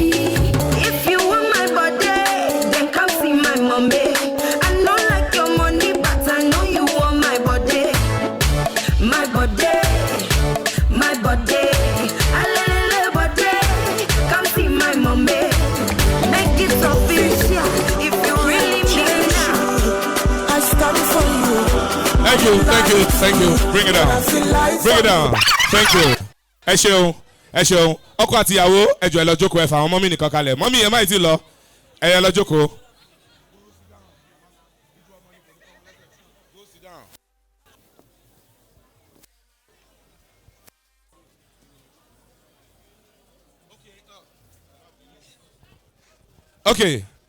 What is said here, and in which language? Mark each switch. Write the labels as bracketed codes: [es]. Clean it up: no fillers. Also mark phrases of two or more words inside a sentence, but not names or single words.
[en] If you want my body, then come see my mommy. I know like your money, but I know you want my body. My body. My body. Alele body. Come see my mommy. Make it official if you really mean it now. I stand for you. Thank you, thank you, thank you. Bring it down. Bring it down. Thank you. [yo] Ẹ ṣeun, ẹ ṣeun. Ọkọ àti ìyàwó ẹjọ́ ẹ lọ jókòó ẹ fà àwọn mọ́mí nìkan kalẹ̀. Mọ́mí ẹ má ti lọ. Ẹ yẹ lọ jókòó. Okay.